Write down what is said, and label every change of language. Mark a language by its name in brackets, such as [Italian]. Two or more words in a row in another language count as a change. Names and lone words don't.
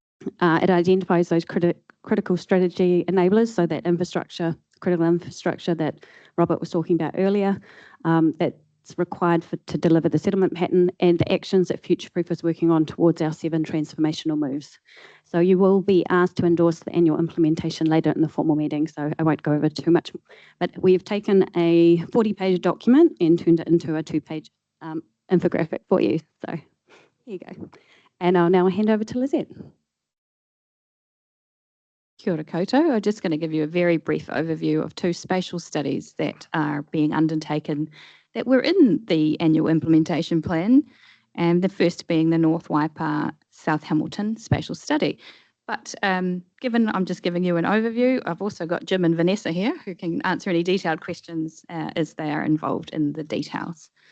[English] It identifies those critical strategy enablers, so that critical infrastructure that Robert was talking about earlier, that's required to deliver the settlement pattern, and the actions that Future-Proof is working on towards our 7 transformational moves. So you will be asked to endorse the annual implementation later in the formal meeting, so I won't go over too much. But we've taken a 40-page document and turned it into a 2-page infographic for you. So here you go. And I'll now hand over to Lizette. [Māori] Kia ora koutou. [English] I'm just going to give you a very brief overview of 2 spatial studies that are being undertaken that were in the annual implementation plan, and the first being the North Waipa South Hamilton spatial study. But given I'm just giving you an overview, I've also got Jim and Vanessa here who can answer any detailed questions as they are involved in the details.